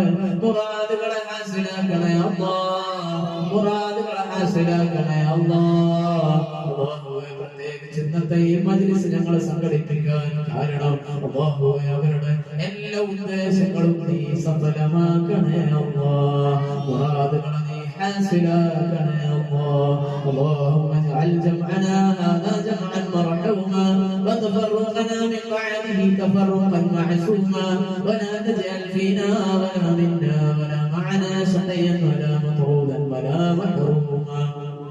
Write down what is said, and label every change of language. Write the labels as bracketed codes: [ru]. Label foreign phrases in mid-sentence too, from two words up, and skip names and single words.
[ml] മുറാദുകളെ ഹാസിലാക്കണേ അല്ലാഹ്. മുറാദുകളെ ഹാസിലാക്കണേ അല്ലാഹ്. അല്ലാഹുവേ പ്രത്യേകിച്ച് ഇന്നത്തെ ഈ മജ്ലിസ് ഞങ്ങൾ സംഘടിപ്പിക്കാൻ കാരണം അല്ലാഹുവേ അവരുടെ എല്ലാ ഉദ്ദേശങ്ങളും നീ സഫലമാക്കണേ അല്ലാഹ്. മുറാദുകളെ നീ حاسلاكنا [ar] يا الله. اللهم اجعل جمعنا هذا جمعا مرحوما وتفرقنا من بعده تفرقا معصوما ولا تجعل فينا ولا منا ولا معنا شقيا ولا مطرودا ولا محروما.